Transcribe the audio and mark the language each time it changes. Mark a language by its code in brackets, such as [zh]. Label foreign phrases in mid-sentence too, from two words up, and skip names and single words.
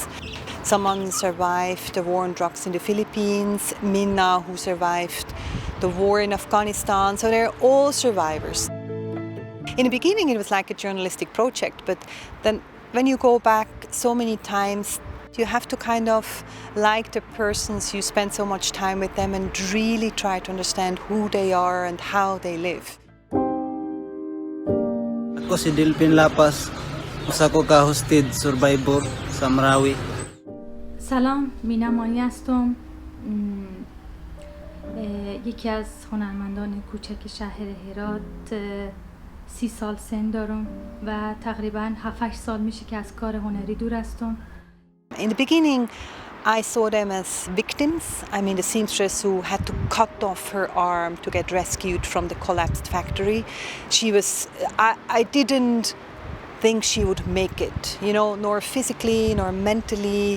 [en] Someone survived the war on drugs in the Philippines, Minna, who survived the war in Afghanistan, so they're all survivors. In the beginning it was like a journalistic project, but then when you go back so many times, you have to kind of like the persons, you spend so much time with them and really try to understand who they are and how they live. [ceb] Ako si Dilpin Lapas, usa ko ka-hosted survivor sa Marawi. [fa] سلام، مینمایی هستم. یکی از هنرمندان کوچک شهر هرات. 30 سال سن دارم و تقریباً 7-8 سال میشه که از کار هنری دور هستم. [en] In the beginning, I saw them as victims. I mean, the seamstress who had to cut off her arm to get rescued from the collapsed factory. I didn't think she would make it, you know, nor physically nor mentally.